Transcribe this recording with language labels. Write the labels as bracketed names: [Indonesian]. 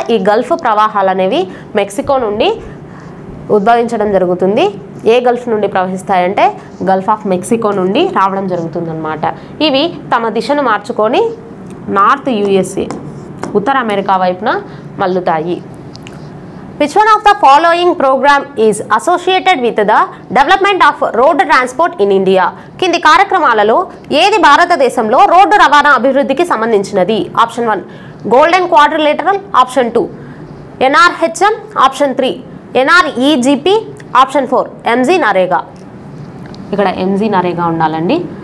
[Telugu] ఈ గల్ఫ్ ప్రవాహాలు అనేవి మెక్సికో నుండి ఉద్భవించడం జరుగుతుంది. ఏ గల్ఫ్ నుండి ప్రవహిస్తాయంటే గల్ఫ్ ఆఫ్ మెక్సికో నుండి రావడం జరుగుతుంది అనమాట. ఇవి తమ దిశను మార్చుకొని నార్త్ యుఎస్ఏ ఉత్తర అమెరికా వైపున మల్లుతాయి. [English] Which one of the following program is associated with the development of road transport in India? [Telugu] కింది కార్యక్రమాలలో ఏది భారతదేశంలో రోడ్డు రవాణా అభివృద్ధికి సంబంధించినది? Option 1 golden quadrilateral, option 2 NRHM, option 3 NREGP, option 4 MG NREGA. ఇక్కడ MG నరేగా ఉండాలండి.